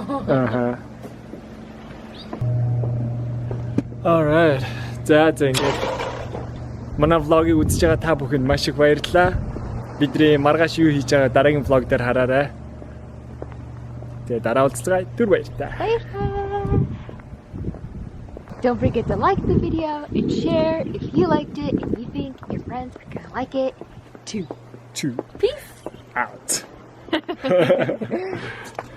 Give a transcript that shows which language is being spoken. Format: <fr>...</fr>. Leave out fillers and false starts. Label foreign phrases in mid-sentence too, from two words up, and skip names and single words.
<en>Аха. Alright.</en> <mn>За ингээд манай vlog-ыг үзэж байгаа та бүхэнд маш их баярлалаа. Бидний маргааш юу хийж байгаа дараагийн vlog дээр хараарай. Тэгээ дараа уулзцай түр баярлалаа.</mn> <en>Don't forget to like the video and share if you liked it and you think your friends are gonna like it too. Two. Peace! Out.</en>